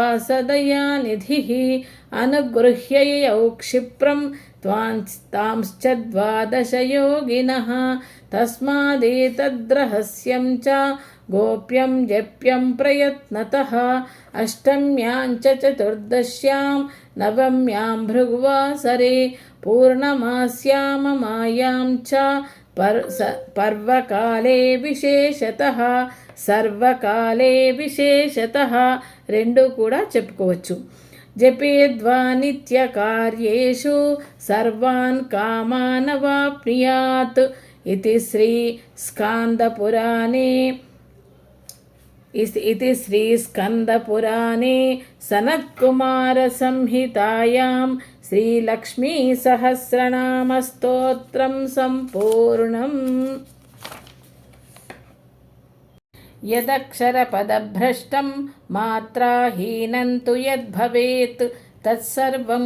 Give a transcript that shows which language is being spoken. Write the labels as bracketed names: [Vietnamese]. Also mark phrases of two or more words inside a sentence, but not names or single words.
[Sanskrit] स दयानिधिः अनुगृह्य ययौ क्षिप्रं तांश्च 12 योगिनः तस्मादेतद्रहस्यं च गोप्यं जप्यं प्रयत्नतः अष्टम्यां च चतुर्दश्यां नवम्यां भृगुवासरे पूर्णमास्यां मायां च पर्वकाले विशेषतः सर्वकाले विशेषतः [Telugu] రెండు కూడా చెప్పుకోవచ్చు [Sanskrit] జపేద్వా నిత్యకార్యేషు సర్వాన్ కామానవాప్నుయాత్ इति श्रीस्कन्दपुराणे सनत्कुमारसंहितायां श्रीलक्ष्मीसहस्रनामस्तोत्रं सम्पूर्णम् यदक्षरपदभ्रष्टं मात्राहीनं तु यद्भवेत् तत्सर्वं